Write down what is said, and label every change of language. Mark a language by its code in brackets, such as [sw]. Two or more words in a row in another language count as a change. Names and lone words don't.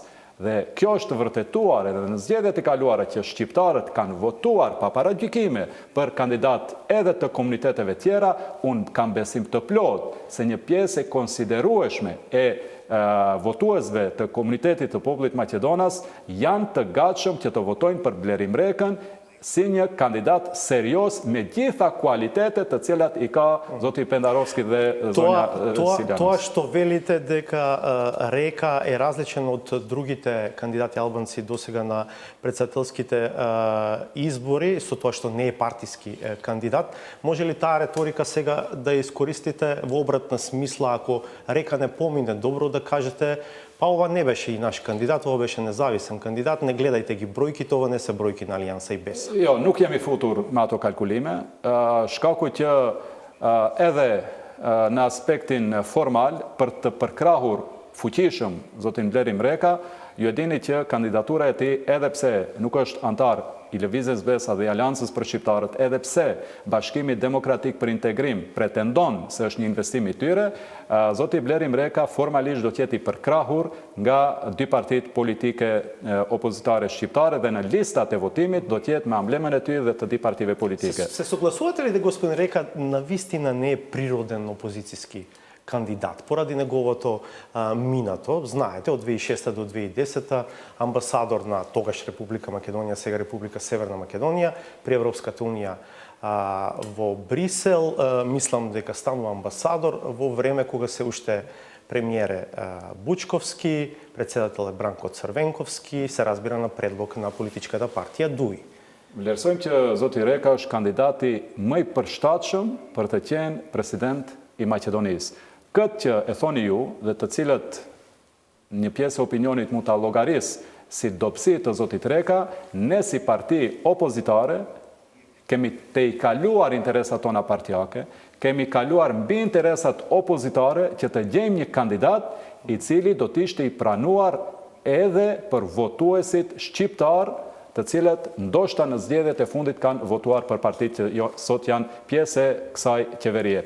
[sq] dhe kjo është vërtetuar edhe në zgjedhjet e kaluara që shqiptarët kanë votuar pa paragjykime për kandidat edhe të komuniteteve tjera, unë kam besim të plot se një pjesë e konsiderueshme e votuesve të komunitetit të popullit Maqedonas janë të gatshëm që të votojnë për Blerim Rekën si një kandidat serios me gjitha kualitetet të cilat i ka zoti Pendarovski dhe zonja Siljanovska. [mk] Тоа што велите дека Река е различен од другите кандидати албанци досега на председателските избори, со тоа што не е партиски кандидат, може ли таа реторика сега да ја искористите во обратна смисла, ако Река не помине, добро да кажете па ова не беше и наш кандидат, ова беше независен кандидат, не гледајте ги бројките, ова не се бројки на Алианса и БЕС. [sq] Jo, nuk jemi futur me ato kalkulime. Shkaku që edhe në aspektin formal, për të përkrahur fuqishëm zotin Bleri Mreka, ju e dini që kandidatura e tij, edhe pse nuk është antar i Lëvizjes Besa dhe i Aleancës për Shqiptarët, edhe pse Bashkimi Demokratik për Integrim pretendon se është një investim i tyre, zoti Bleri Mreka formalisht do të jetë i përkrahur nga dy partitë politike opozitare shqiptare dhe në listat e votimit do të jetë me amblemen e tyre dhe të dy partive politike. [mk] Се согласувате ли да господин Река навистина не е природен опозицијски кандидат, поради неговото минато, знаете, од 2006 до 2010 амбасадор на тогаш Република Македонија, сега Република Северна Македонија, при Европската Унија во Брисел, мислам дека станува амбасадор во време кога се уште премиер е Бучковски, председател е Бранко Црвенковски, се разбира на предлог на политичката партија ДУИ. [sq] Vlerësojmë që zoti Reka është kandidati më i përshtatshëm për të qenë president i Maqedonisë. Këtë që e thoni ju dhe të cilët një pjesë e opinionit mund ta llogarisë si dobësi të zotit Reka, ne si parti opozitare kemi të i kaluar interesat tona partijake, kemi kaluar mbi interesat opozitare që të gjejmë një kandidat i cili do të ishte i pranuar edhe për votuesit shqiptar, të cilët ndoshta në zgjedhjet e fundit kanë votuar për partitë që sot janë pjesë e kësaj qeverie.